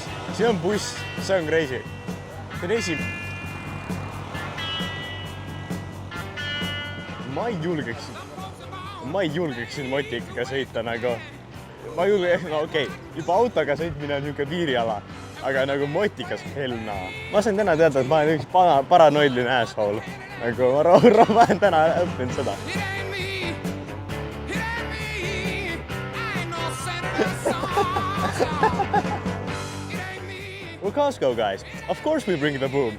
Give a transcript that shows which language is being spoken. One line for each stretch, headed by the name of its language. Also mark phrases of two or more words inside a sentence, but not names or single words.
Estonian: Siin on buss, see on crazy. See on Ma ei julgeks siin motikaga sõita nagu. Ma ei julge, no okei, juba autoga sõitmine on niuke piiriala, aga nagu motikas helna. Ma sain täna teada, et ma olen üks paranoidline asshole. Nagu ma olen täna õppinud seda.
English: Well, Costco, guys. Of course we bring the boom.